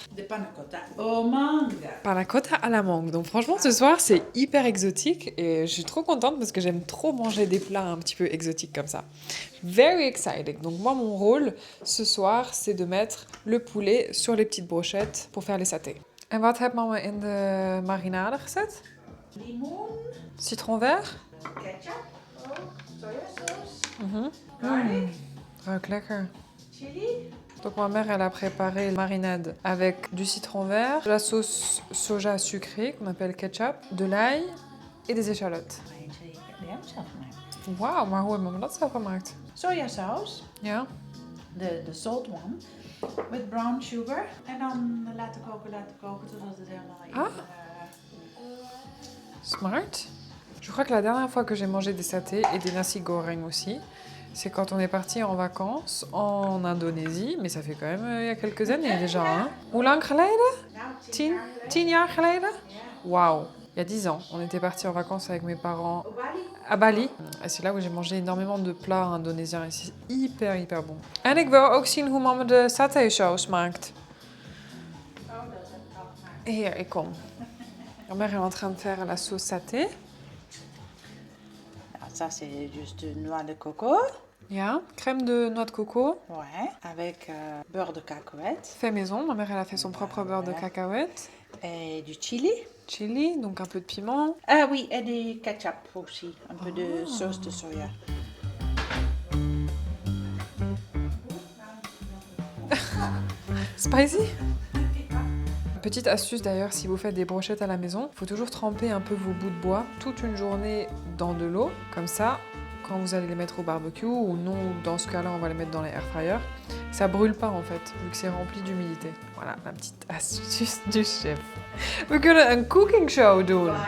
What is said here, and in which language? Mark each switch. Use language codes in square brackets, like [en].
[fr] de panna cotta au mangue. panna cotta à la mangue. Donc franchement, ce soir, c'est hyper exotique et je suis trop contente parce que j'aime trop manger des plats un petit peu exotiques comme ça. [en] Very exciting. [fr] Donc moi, mon rôle ce soir, c'est de mettre le poulet sur les petites brochettes pour faire les satés. [nl] En wat heb mama in de marinade gezet? Limoen, [fr] Citron vert? [nl] ketchup, sojasaus, Ruikt lekker. chili. [fr] Donc ma mère, elle a préparé la marinade avec du citron vert, de la sauce soja sucrée qu'on appelle ketchup, de l'ail et des échalotes. [nl] Eentje die heb ik zelf gemaakt. Wauw, maar hoe heeft mama dat zelf gemaakt? Sojasaus, Ja. [en] de salt one, with brown sugar. [nl] En dan laten koken totdat het helemaal [en] Smart. [fr] Je crois que la dernière fois que j'ai mangé des satés et des nasi goreng aussi, c'est quand on est parti en vacances en Indonésie, mais ça fait quand même il y a quelques années déjà. [nl] Hein. Hoe lang geleden? Nou, 10 jaar geleden? Ja. [fr] Waouh, il y a 10 ans. On était partis en vacances avec mes parents [nl] Op Bali. [fr] à Bali. Et c'est là où j'ai mangé énormément de plats indonésiens et c'est hyper bon. [nl] En ik wil ook zien hoe mama de saté-saus maakt. Oh, dat heb ik al gemaakt. Hier, ik kom. [fr] Ma mère est en train de faire la sauce saté. Nou, ça c'est juste noix de coco. Ja, crème de noix de coco. Ouais. Avec beurre de cacahuète Fait maison. Ma mère, elle a fait son propre beurre de cacahuète. et du chili. Chili, donc un peu de piment. Ah oui, et du ketchup aussi. Un peu de sauce de soja. [en] Spicy. [fr] Petite astuce d'ailleurs, si vous faites des brochettes à la maison, il faut toujours tremper un peu vos bouts de bois toute une journée dans de l'eau. Comme ça, quand vous allez les mettre au barbecue, ou non, dans ce cas-là, on va les mettre dans les air fryers, ça brûle pas en fait, vu que c'est rempli d'humidité. Voilà, la petite astuce du chef. [nl] We kunnen een cooking show doen.